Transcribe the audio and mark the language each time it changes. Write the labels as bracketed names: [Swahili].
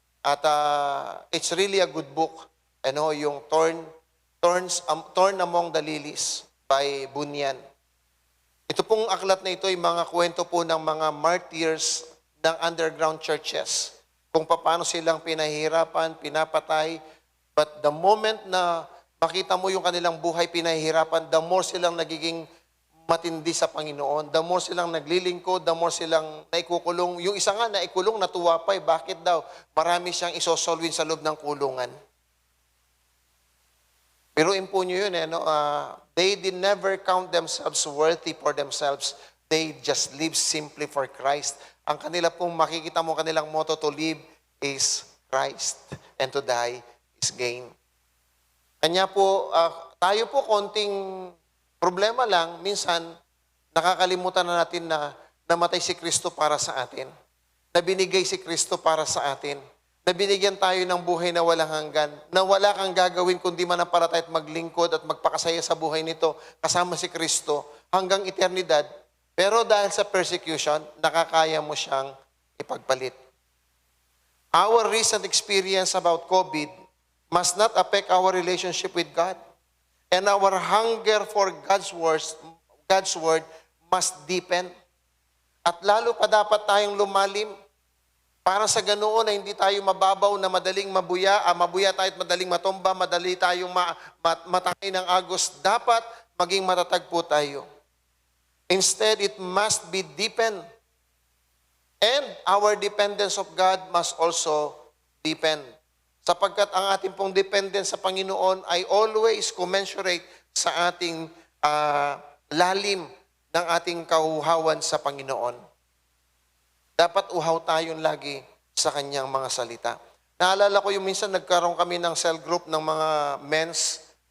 [English] At it's really a good book. Yung Thorn Among the Lilies by Bunyan. [Filipino] Ito pong aklat na ito ay mga kwento po ng mga martyrs ng underground churches. Kung paano silang pinahihirapan, pinapatay. [English] But the moment [Filipino] na makita mo yung kanilang buhay pinahihirapan, [English] the more [Filipino] silang nagiging matindi sa Panginoon. [English] The more [Filipino] silang naglilingkod, [English] the more [Filipino] silang naikukulong. Yung isa nga naikulong, natuwa pa. Bakit daw? Marami siyang isosolwin sa loob ng kulungan. Pero po nyo yun, [English] they did never count themselves worthy for themselves. They just live simply for Christ. [Filipino] Ang kanila pong makikita mo, kanilang motto, [English] to live is Christ, and to die is gain. [Filipino] Kanya po, tayo po konting problema lang, minsan nakakalimutan na natin na namatay si Kristo para sa atin. Na binigay si Kristo para sa atin. Na binigyan tayo ng buhay na walang hanggan, na wala kang gagawin kundi manampalataya at maglingkod at magpakasaya sa buhay nito kasama si Kristo hanggang eternidad. Pero dahil sa persecution, nakakaya mo siyang ipagpalit. [English] Our recent experience about COVID must not affect our relationship with God. And our hunger for God's word must deepen. [Filipino] At lalo pa dapat tayong lumalim para sa ganoon na hindi tayo mababaw na madaling mabuya tayo at madaling matomba, madali tayong matangay ng agos. Dapat maging matatag po tayo. [English] Instead, it must be deepened. And our dependence of God must also deepen. [Filipino] Sapagkat ang ating pong dependence sa Panginoon ay [English] always commensurate [Filipino] sa ating lalim ng ating kauhawan sa Panginoon. Dapat uhaw tayong lagi sa kanyang mga salita. Naalala ko yung minsan nagkaroon kami ng cell group ng mga men's.